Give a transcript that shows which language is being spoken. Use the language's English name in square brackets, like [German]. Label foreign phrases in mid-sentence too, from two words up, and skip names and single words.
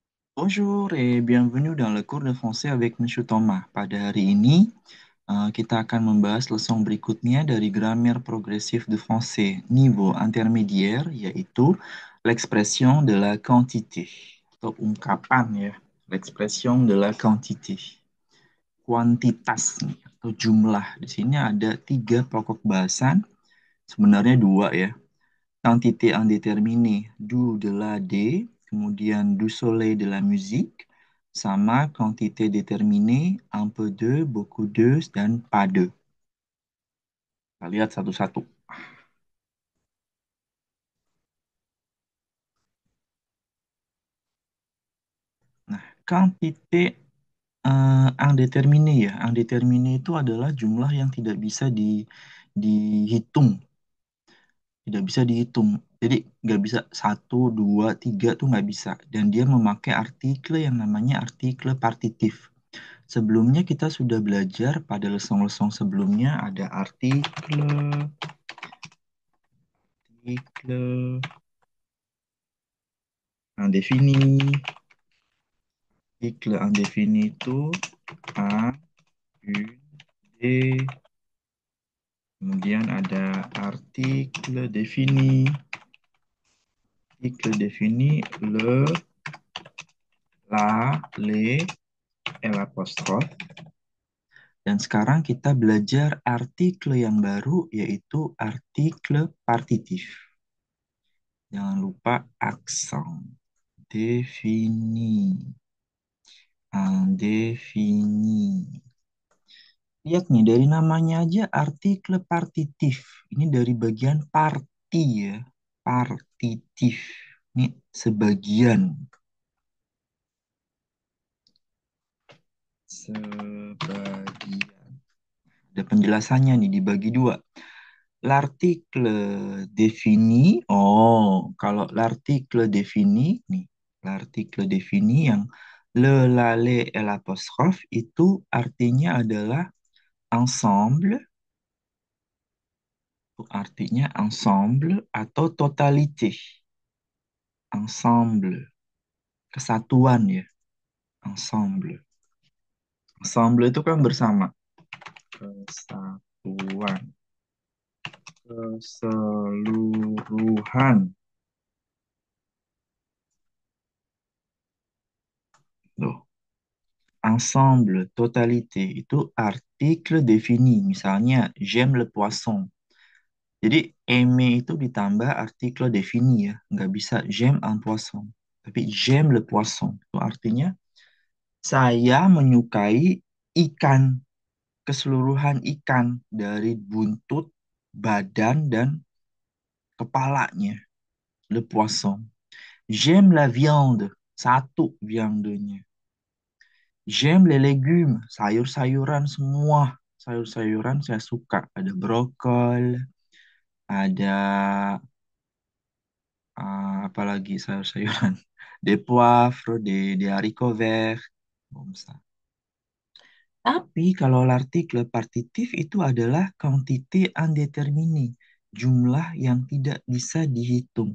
[French] Bonjour et bienvenue dans le cours de français avec Monsieur Thomas. [Indonesian] Pada hari ini, kita akan membahas leson berikutnya dari [French] grammaire progressif de français niveau intermédiaire, [Indonesian] yaitu [French] l'expression de la quantité, [Indonesian] atau ungkapan ya, [French] l'expression de la quantité. [Indonesian] Kuantitas nih, atau jumlah. Di sini ada tiga pokok bahasan, sebenarnya dua ya. [French] Quantité indéterminée, du de la D, kemudian du soleil de la musique, sama quantité déterminée, un peu de, beaucoup de, dan pas de. [Indonesian] Kita lihat satu-satu. Nah, [French] quantité indéterminée ya. [Indonesian] Indéterminée itu adalah jumlah yang tidak bisa dihitung. Tidak bisa dihitung. Jadi nggak bisa satu, dua, tiga tuh nggak bisa. Dan dia memakai artikel yang namanya artikel partitif. Sebelumnya kita sudah belajar pada lesson-lesson sebelumnya ada artikel indéfini. Artikel indéfini itu A, U, D. Kemudian ada artikel défini. Artikel défini [French] le, la, les, et l'apostrophe. [Indonesian] Dan sekarang kita belajar artikel yang baru yaitu artikel partitif. Jangan lupa aksen. Défini. Indéfini. Lihat nih, dari namanya aja artikel partitif. Ini dari bagian parti ya. Partitif. Ini sebagian. Sebagian. Ada penjelasannya nih dibagi dua. [French] L'article défini. [Indonesian] Oh, kalau [French] l'article défini [Indonesian] nih. [French] L'article défini [Indonesian] yang [French] le, la, le, et l'apostrophe [Indonesian] itu artinya adalah ensemble, artinya ensemble atau totalité. Ensemble, kesatuan ya, ensemble. Ensemble itu kan bersama. Kesatuan, keseluruhan. Loh, [French] ensemble, totalité [Indonesian] itu artikel défini. Misalnya, [French] j'aime le poisson. [Indonesian] Jadi aimer itu ditambah artikel défini ya. Nggak bisa [French] j'aime un poisson. [Indonesian] Tapi [French] j'aime le poisson. [Indonesian] Itu artinya saya menyukai ikan. Keseluruhan ikan dari buntut, badan, dan kepalanya. [French] Le poisson. J'aime la viande. [Indonesian] Satu viandenya. [French] J'aime les légumes. [Indonesian] Sayur-sayuran semua. Sayur-sayuran saya suka. Ada brokol, ada apalagi sayur-sayuran. [French] Des poivres, des haricots verts. Bon, ça. [Indonesian] Tapi kalau [French] l'article partitif [Indonesian] itu adalah [French] quantité indéterminée, [Indonesian] jumlah yang tidak bisa dihitung.